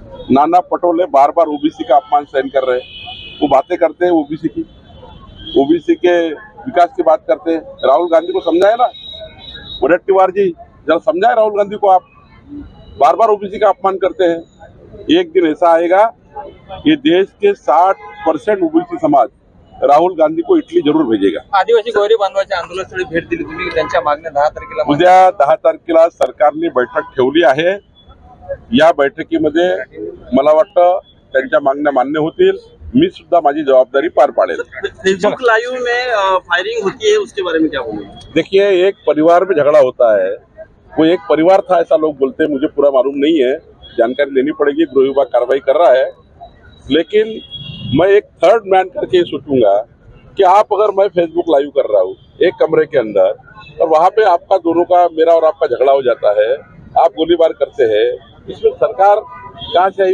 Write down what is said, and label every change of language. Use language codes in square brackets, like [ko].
[hi] नाना पटोले बार बार OBC का अपमान सहन कर रहे हैं, वो बातें करते हैं ओबीसी के विकास की बात करते हैं। राहुल गांधी को समझाए ना, वडेट्टीवार जी जरा समझाए राहुल गांधी को, आप बार बार ओबीसी का अपमान करते हैं। एक दिन ऐसा आएगा कि देश के 60% ओबीसी समाज राहुल गांधी को इटली जरूर भेजेगा। [mr] आदिवासी गौरी बांधवाच्या आंदोलनास्थळी भेट दिली तुम्ही, त्यांच्या मागण्या 10 तारखेला, उद्या 10 तारखेला सरकारने बैठक ठेवली आहे। या बैठकीमध्ये मला वाटतं त्यांच्या मागण्या मान्य होतील, मी सुद्धा माझी जवाबदारी पार पाडेल। [hi] फेसबुक लाइव में फायरिंग होती है, उसके बारे में क्या बोलेंगे? देखिए, एक परिवार में झगड़ा होता है, वो एक परिवार था ऐसा लोग बोलते हैं, मुझे पूरा मालूम नहीं है, जानकारी लेनी पड़ेगी, गृह विभाग कार्रवाई कर रहा है। लेकिन मैं एक थर्ड मैन करके सोचूंगा कि आप अगर मैं फेसबुक लाइव कर रहा हूँ एक कमरे के अंदर, और वहाँ पे आपका दोनों का, मेरा और आपका झगड़ा हो जाता है, आप गोलीबार करते हैं, इसमें सरकार कहाँ से आई?